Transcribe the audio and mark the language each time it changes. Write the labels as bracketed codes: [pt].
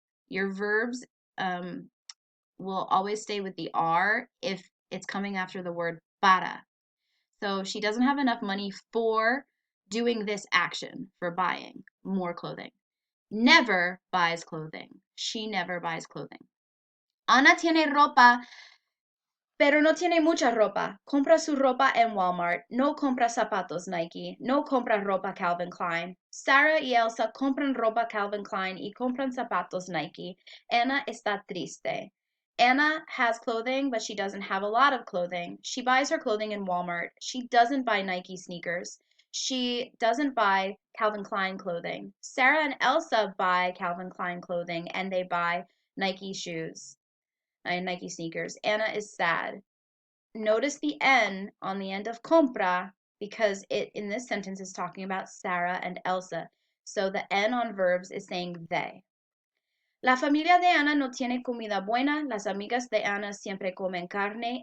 [en] Your verbs will always stay with the R if it's coming after the word para. So she doesn't have enough money for doing this action, for buying more clothing. Never buys clothing. She never buys clothing. [es] Ana tiene ropa, pero no tiene mucha ropa. Compra su ropa en Walmart. No compra zapatos Nike. No compra ropa Calvin Klein. Sarah y Elsa compran ropa Calvin Klein y compran zapatos Nike. Ana está triste. [en] Anna has clothing, but she doesn't have a lot of clothing. She buys her clothing in Walmart. She doesn't buy Nike sneakers. She doesn't buy Calvin Klein clothing. Sarah and Elsa buy Calvin Klein clothing and they buy Nike shoes and Nike sneakers. Anna is sad. Notice the N on the end of compra because it in this sentence is talking about Sarah and Elsa. So the N on verbs is saying they. [es] La familia de Ana no tiene comida buena. Las amigas de Ana siempre comen carne.